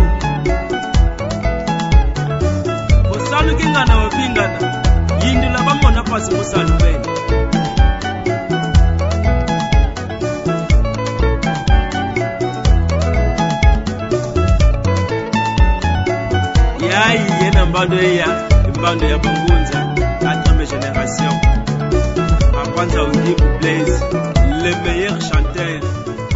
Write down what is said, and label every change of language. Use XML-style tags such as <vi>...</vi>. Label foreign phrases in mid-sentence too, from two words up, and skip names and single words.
<kg>Musanu kingana wabingana yindula bamona pasi musanu bene. Yayi yena mbando ya Bangunza</kg> <fr>quatrième génération. Apanza Udimbu Blaise, le meilleur chanteur</fr>